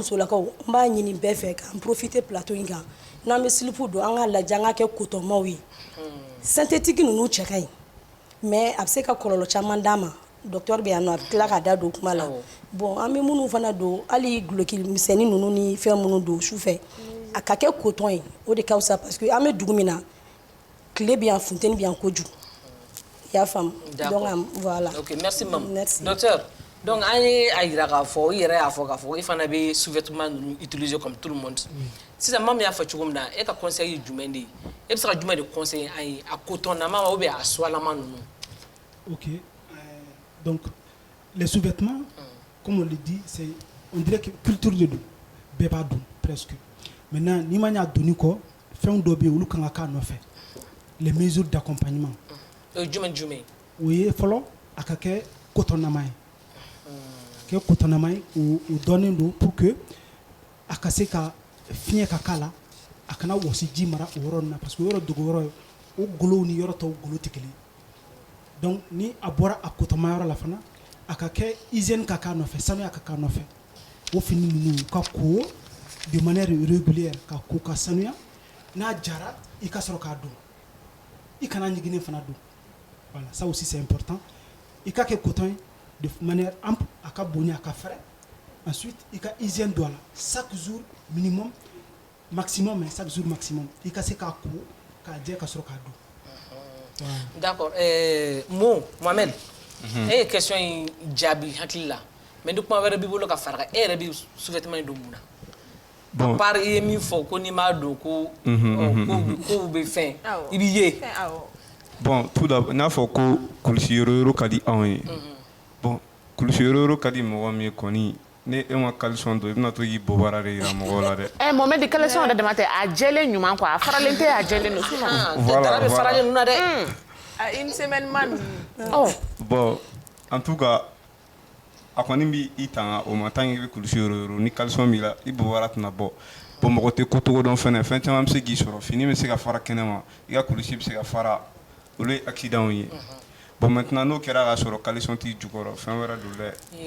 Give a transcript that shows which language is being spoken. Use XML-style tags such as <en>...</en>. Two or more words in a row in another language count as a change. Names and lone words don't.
<bm>musolakaw n b'a ɲini bɛɛ fɛ k'an profiter plateau in kan n'an bɛ silipu don an k'a lajɛ an k'a kɛ cotonmaw ye synthétique ninnu cɛ ka ɲi mais a bɛ se ka kɔlɔlɔ caman d'a ma docteur bɛ yan nɔ a bɛ tila ka da don kuma la bon an bɛ minnu fana don hali guloki misɛnnin ninnu ni fɛn minnu don sufɛ a ka kɛ coton ye o de ka fisa</bm> <fr>parce que</fr> <bm>an bɛ dugu min na tile bɛ yan funteni bɛ yan kojugu i y'a faamu</bm> <fr>donc voilà. ok merci maman. merci docteur donc</fr> <bm>an ye a yira k'a fɔ i yɛrɛ y'a fɔ k'a fɔ i fana bɛ sous-vêtement ninnu utiliser</bm> <fr>comme tout le monde</fr> <bm>sisan maman y'a fɔ cogo min na e ka conseil ye jumɛn de ye e bɛ se ka jumɛn de conseiller an ye a cotonnama</bm> <fr>ou bien</fr> <bm>a soilama ninnu.</bm> <fr>ok donc les sous-vêtements comme on le dit c'est on dirait que culture de</fr> <bm>don bɛɛ b'a don</bm> <fr>presque.</fr> <bm>Maintenant, ni ma ɲa doni kɔ fɛnw dɔ bɛ yen olu kan ka k'a nɔfɛ</bm> <fr>les mesures d'accompagnement.</fr> <bm>jumɛn. o ye fɔlɔ a ka kɛ cotonnama ye kɛ cotonnama ye o dɔnnen don</bm> <fr>pour que</fr> <bm>a ka se ka fiɲɛ ka k'a la a kana wɔsi ji mara o yɔrɔ ninnu na</bm> <fr>parce que</fr> <bm>o yɔrɔ dogo yɔrɔ ye o golow ni yɔrɔ tɔw golo tɛ kelen donc ni a bɔra a cotonnama yɔrɔ la fana a ka kɛ hygiène ka k'a nɔfɛ sanuya ka k'a nɔfɛ o fini ninnu ka ko</bm> <fr>de manière régulière</fr> <bm>ka ko ka sanuya n'a jara i ka sɔrɔ k'a don i kana ɲiginin fana don</bm> <fr>voilà ça aussi c'est important</fr> <bm>i ka kɛ coton</bm> <fr>de manière ample</fr> <bm>a ka bonya a ka fɛrɛ ensuite i ka hygiène don a la</bm> <fr>chaque jour minimum maximum mais chaque jour maximum</fr> <bm>i ka se k'a ko k'a jɛ ka sɔrɔ k'a don d'accord Mohamed e ye question in jaabi hakili la mais ni kuma wɛrɛ b'i bolo ka fara e yɛrɛ bɛ sous-vêtement in don mun na</bm> <fr>à part</fr> <bm>i ye min fɔ ko n'i m'a don ko kow bɛ fɛn i b'i ye.</bm> <fr>bon tout d'abord</fr> <bm>n'a fɔ ko kulusi yɔrɔ ka di anw ye bon kulusi yɔrɔ ka di mɔgɔ min ye kɔni ne e ma caleçon don i bɛna to k'i bɔbara de yira mɔgɔw la dɛ. Mohamed caleçon yɛrɛ dama tɛ a jɛlen ɲuman quoi a faralen tɛ a jɛlen don sinon. voilà bɛ faralen ninnu na dɛ.</bm> <fr>une semaine man. bon en tout cas</fr> <bm>a kɔni b'i i tanga o ma</bm> <fr>tant que</fr> <bm>i bɛ kulusi yɔrɔ ni caleçon b'i la i bɔbara tɛna bɔ bon mɔgɔ tɛ ko cogo dɔn fɛnɛ fɛn caman bɛ se k'i sɔrɔ fini bɛ se ka fara kɛnɛma i ka kulusi bɛ se ka fara olu ye accident ye</bm> <fr>bon maintenant</fr> <bm>n'o kɛra k'a sɔrɔ caleçon t'i jukɔrɔ fɛn wɛrɛ don dɛ</bm>